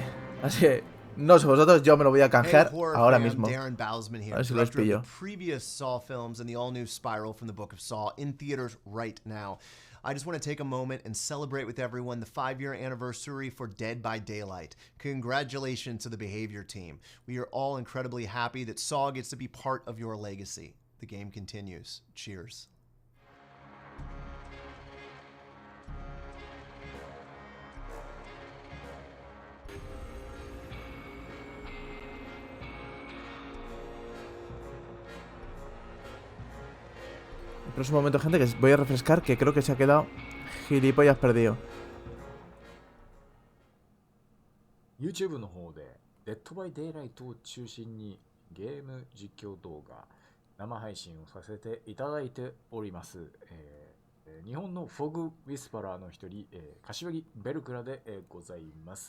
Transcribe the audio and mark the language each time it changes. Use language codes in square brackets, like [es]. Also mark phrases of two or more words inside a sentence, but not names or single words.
[es] Así que, no sé vosotros, yo me lo voy a canjear ahora mismo. A ver si los pillo. [en] I just want to take a moment and celebrate with everyone the 5-year anniversary for Dead by Daylight. Congratulations to the Behavior team. We are all incredibly happy that Saw gets to be part of your legacy. The game continues. Cheers. [es] El próximo momento, gente, que voy a refrescar, que creo que se ha quedado gilipollas perdido. [ja] YouTube の方で Dead by Daylight を中心にゲーム実況動画生配信をさせていただいております。日本のフォグウィスパラーの一人、柏木ベルクラで、ございます。